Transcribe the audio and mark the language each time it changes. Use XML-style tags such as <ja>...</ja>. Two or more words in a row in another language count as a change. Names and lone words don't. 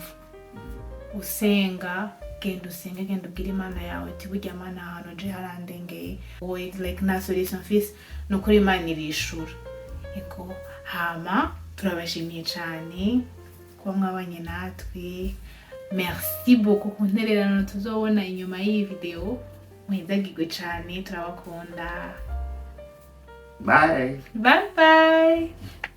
<rn>Usenga, genda usenge, genda ubwire Imana yawe ati burya Mana ahantu je harandengeye, like na solution fisi nukuri Imana irishura. Eko hama turabashimiye cane kuba mwabanye natwe.</rn> <fr>Merci beaucoup</fr> <rn>ku ntererano tuzobona inyuma y'iyi video. Muhezagirwe cane, turabakunda.</rn> <en>Bye. Bye bye.</en>